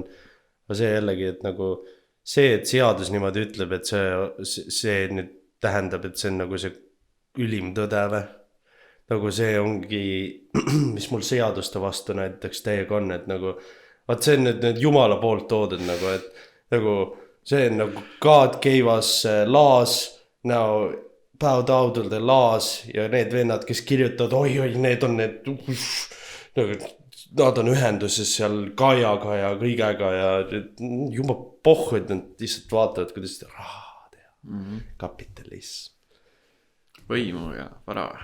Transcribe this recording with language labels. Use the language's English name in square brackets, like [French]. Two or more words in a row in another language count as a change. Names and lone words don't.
[Estonian] Aga see jällegi, et nagu see, et seadus niimoodi ütleb, et see nüüd tähendab, et see on nagu see ülim tõde või. Nagu see ongi, mis mul seaduste vastu näiteks täiega on, et nagu, vaat see on nüüd Jumala poolt toodud nagu, et nagu see on nagu [English] God gave us laws, now bow down to the laws [Estonian] ja need vennad, kes kirjutavad, oi, need on need, nagu nad on ühenduses seal Kaiaga ja kõigega ja jumal pohhu, et nad lihtsalt vaatavad, kuidas raha teha. Kapitalism. Võimu ja vara.